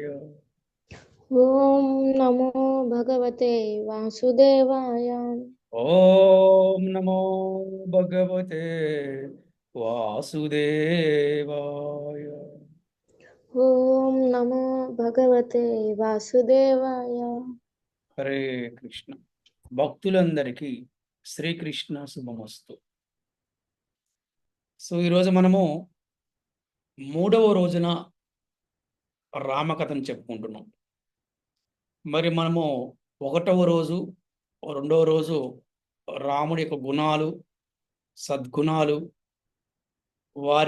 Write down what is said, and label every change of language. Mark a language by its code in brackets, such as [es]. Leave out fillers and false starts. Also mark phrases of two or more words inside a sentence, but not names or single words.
[sa] ओम नमो भगवते वासुदेवाय। ओम नमो भगवते वासुदेवाय. ओम नमो भगवते वासुदेवाय। हरे कृष्ण. [te] భక్తులందరికీ [sa] శ్రీకృష్ణ శుభమస్తు. [te] సో ఈరోజు మనము మూడవ రోజున రామకథను చెప్పుకుంటున్నాం. మరి మనము ఒకటవ రోజు రెండవ రోజు రాముడి యొక్క గుణాలు, సద్గుణాలు, వారి